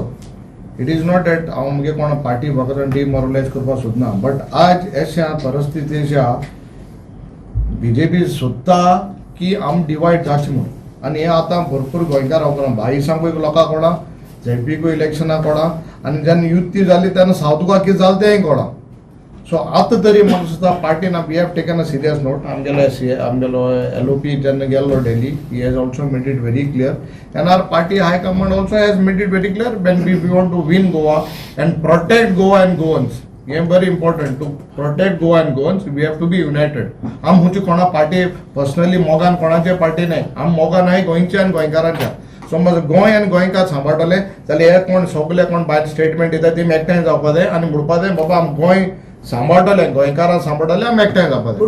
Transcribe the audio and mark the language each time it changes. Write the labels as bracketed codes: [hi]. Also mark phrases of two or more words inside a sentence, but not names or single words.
[en] It is not that [kok] हांव मुगे कोणा पार्टी फकत डिमोरलायज करपाक सोदना, बट आज अशें परिस्थिती अशी आहा BJP सोदता की आम डिवायड जावचें म्हणून, आनी हें आतां भरपूर गोंयकार हांव बाईसांकूय लोकांक कोणा, झेडपीकूय इलेक्शनाक कोणा, आनी जेन्ना युती जाली तेन्ना सावथ गोवा कितें जालें तेंय कोणा. सो आतां तरी म्हाका दिसता पार्टीन [en] we have taken a serious note. [kok] आमगेलो LOP जेन्ना गेल्लो डेली, [en] he has also made it very clear, and our party high command also has made it very clear when we want to win Goa and protect Goa and Goans. हें very important. To protect Goa and Goans we have to be united. [kok] आम खंयची कोणा पार्टी पर्सनली मोगान कोणाचे पार्टी नाय, आम मोगान आहाय गोंयचे आनी गोंयकारांच्या. समज गोंय आनी गोंयकार सांबाळटले जाल्यार हे कोण सगळे कोण भायर स्टेटमेंट दिता ती एकठांय जावपा जाय आनी म्हणपा जाय बाबा आम गोंय सांबाळटले, गोंयकारां सांबाळटले, आमी एकठांय जावपा जाय.